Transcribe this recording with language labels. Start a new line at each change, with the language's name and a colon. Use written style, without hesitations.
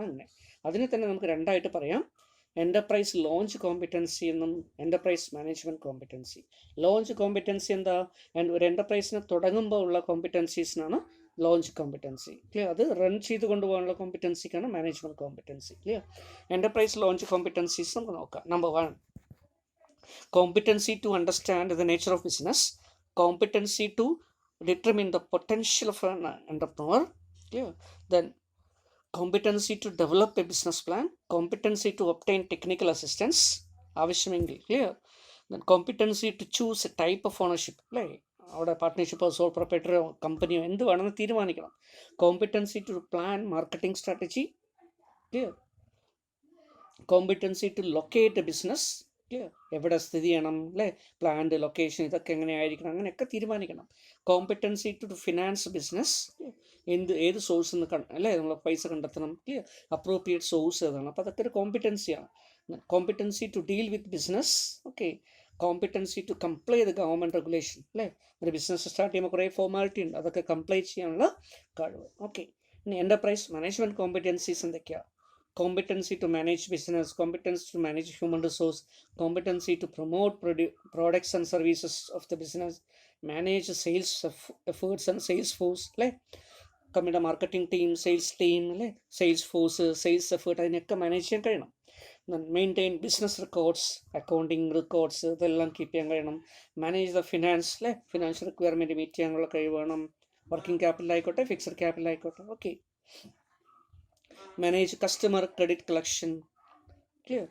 Malayalam: അങ്ങനെ അതിനെ തന്നെ നമുക്ക് രണ്ടായിട്ട് പറയാം. എൻ്റർപ്രൈസ് ലോഞ്ച് കോമ്പിറ്റൻസി എന്നും enterprise management competency. Launch competency എന്താ? ഒരു എൻ്റർപ്രൈസിനെ തുടങ്ങുമ്പോൾ ഉള്ള കോമ്പിറ്റൻസീസിനാണ് ലോഞ്ച് കോമ്പിറ്റൻസി. ക്ലിയർ? അത് റൺ ചെയ്ത് കൊണ്ടുപോകാനുള്ള കോമ്പിറ്റൻസിക്കാണ് management competency. Clear? Enterprise launch competencies നമുക്ക് നോക്കാം.
English: Number 1, competency to understand the nature of business, competency to determine the potential of an entrepreneur. Clear? Then competency to develop a business plan, competency to obtain technical assistance ആവശ്യമെങ്കിൽ. Clear? Then competency to choose a type of ownership, അല്ലേ?
Malayalam: അവിടെ പാർട്ട്ണർഷിപ്പോ soul പ്രൊപ്പറേറ്ററോ കമ്പനിയോ എന്ത് വേണമെന്ന് തീരുമാനിക്കണം.
English: Competency to plan marketing strategy. Clear? Competency to locate a business. Clear?
Malayalam: എവിടെ സ്ഥിതി ചെയ്യണം, അല്ലേ? പ്ലാന്റ്, ലൊക്കേഷൻ, ഇതൊക്കെ എങ്ങനെയായിരിക്കണം, അങ്ങനെയൊക്കെ തീരുമാനിക്കണം.
English: Competency to finance business.
Malayalam: ഏത് സോഴ്സ് നിന്ന് അല്ലേ നമ്മൾ പൈസ കണ്ടെത്തണം. ക്ലിയർ? അപ്രോപ്രിയേറ്റ് സോഴ്സ് ഏതാണ്, അപ്പോൾ അതൊക്കെ ഒരു കോമ്പിറ്റൻസിയാണ്.
English: Competency to deal with business. Okay. Competency to comply the government regulation. അല്ലേ?
Malayalam: ഒരു ബിസിനസ് സ്റ്റാർട്ട് ചെയ്യുമ്പോൾ കുറേ ഫോർമാലിറ്റി ഉണ്ട്, അതൊക്കെ കംപ്ലൈ ചെയ്യാനുള്ള കഴിവ്. ഓക്കെ. ഇനി എൻ്റർപ്രൈസ് മാനേജ്മെൻറ്റ് കോമ്പിറ്റൻസീസ് എന്തൊക്കെയാണ്?
English: Competency to manage business, competency to manage human resource, competency to promote products and services of the business, manage sales efforts and sales force, അല്ലേ?
Malayalam: കമ്പനിയുടെ മാർക്കറ്റിംഗ് ടീം, സെയിൽസ് ടീം, അല്ലേ? Sales force, sales effort, അതിനൊക്കെ manage ചെയ്യാൻ കഴിയണം. Maintain business records, accounting records, ഇതെല്ലാം keep ചെയ്യാൻ കഴിയണം.
English: manage the finance,
Malayalam: അല്ലേ? ഫിനാൻഷ്യൽ റിക്വയർമെൻറ്റ് മീറ്റ് ചെയ്യാനുള്ള കഴിവ് വേണം. വർക്കിംഗ് ക്യാപിറ്റൽ ആയിക്കോട്ടെ, ഫിക്സഡ് ക്യാപിറ്റൽ ആയിക്കോട്ടെ. Okay.
English: Manage customer credit collection.
Malayalam: Clear?